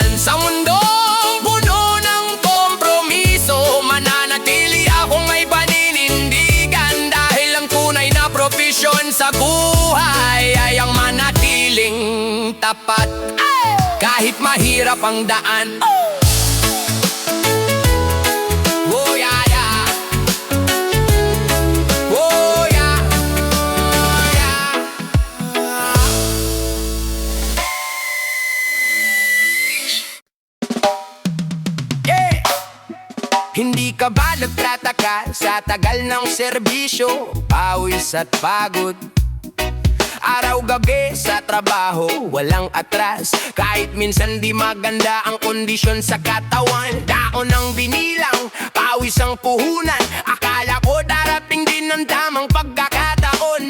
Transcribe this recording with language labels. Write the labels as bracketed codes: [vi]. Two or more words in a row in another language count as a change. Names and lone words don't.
[tl] Sa mundong puno ng kompromiso, mananatili akong may paninindigan, dahil ang tunay na propesyon sa buhay ay ang manatiling tapat, kahit mahirap ang daan. [en] Oh yeah, yeah. Oh yeah, yeah. Yeah. [tl] Hindi ka ba nagtataka sa tagal ng serbisyo, pawis at pagod? Araw-gabi sa trabaho, walang atras, kahit minsan di maganda ang kondisyon sa katawan. Daon ang binilang, pawis ang puhunan, akala ko darating din ang tamang pagkakataon.